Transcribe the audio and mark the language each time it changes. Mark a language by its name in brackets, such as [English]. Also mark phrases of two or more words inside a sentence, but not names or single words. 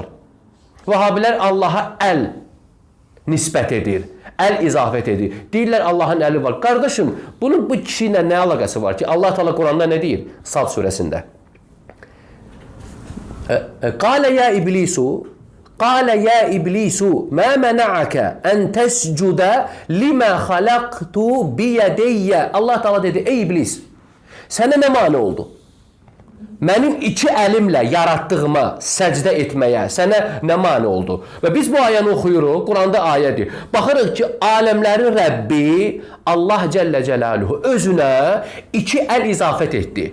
[Azerbaijani] Vəhabilər Allaha əl nisbət edir, əl izafət edir. Deyirlər Allahın əli var. Qardaşım, bunun bu kişi ilə nə əlaqəsi var ki? Allah Teala Quranda nə deyir? Sad surəsində. [Arabic] قال يا إبليس قال يا إبليس ما منعك أن تسجد لما خلقت بيدي. [Azerbaijani] Allah Teala dedi, ey iblis, sənə nə mane oldu? Mənim 2 əlimlə yaratdığıma səcdə etməyə sənə nə mane oldu? Və biz bu ayəni oxuyuruq, Quranda ayədir. Baxırıq ki, aləmlərin Rəbbi Allah Cəllə Cəlaluhu özünə 2 əl izafət etdi.